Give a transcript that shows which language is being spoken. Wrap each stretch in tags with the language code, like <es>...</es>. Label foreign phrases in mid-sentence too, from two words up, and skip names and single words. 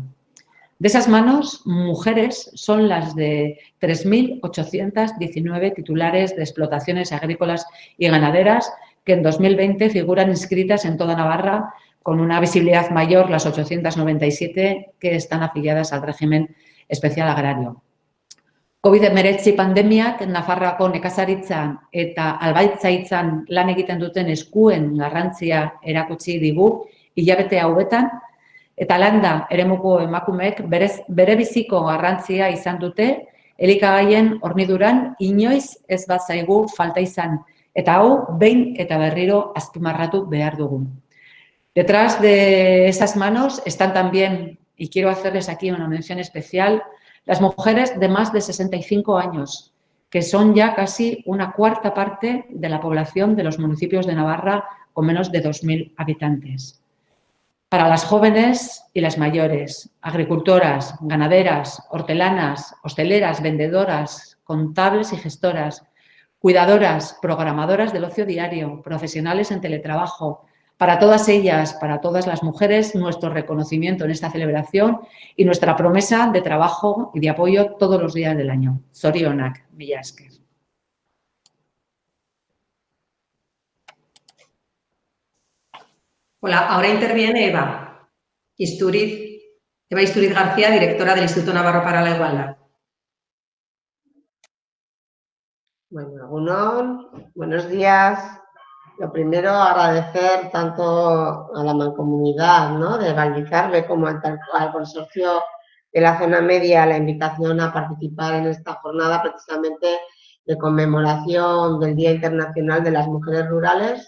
<es>De esas manos, mujeres son las de 3.819 titulares de explotaciones agrícolas y ganaderas que en 2020 figuran inscritas en toda Navarra, con una visibilidad mayor las 897 que están afiliadas al régimen especial agrario.</es> <eu>COVID-19 pandemiak Nafarroako nekazaritzan eta albaitzaintzan lan egiten duten eskuen garrantzia erakutsi digu hilabete hauetan, eta landa eremuko emakumeek berebiziko garrantzia izan dute, elikagaien horniduran inoiz ez bazaigu falta izan, eta hau behin eta berriro azpimarratu behar dugu.</eu> <es>Detrás de esas manos están también, y quiero hacerles aquí una mención especial, las mujeres de más de 65 años, que son ya casi una cuarta parte de la población de los municipios de Navarra con menos de 2.000 habitantes. Para las jóvenes y las mayores, agricultoras, ganaderas, hortelanas, hosteleras, vendedoras, contables y gestoras, cuidadoras, programadoras del ocio diario, profesionales en teletrabajo, para todas ellas, para todas las mujeres, nuestro reconocimiento en esta celebración y nuestra promesa de trabajo y de apoyo todos los días del año.</es> <eu>Zorionak, mila esker.</eu> <es>Hola, ahora interviene Eva Istúriz García, directora del Instituto Navarro para la Igualdad. Bueno, Agunón, buenos días. Lo primero, agradecer tanto a la Mancomunidad, ¿no?, de Valdizarbe como al Consorcio de la Zona Media la invitación a participar en esta jornada precisamente de conmemoración del Día Internacional de las Mujeres Rurales.</es>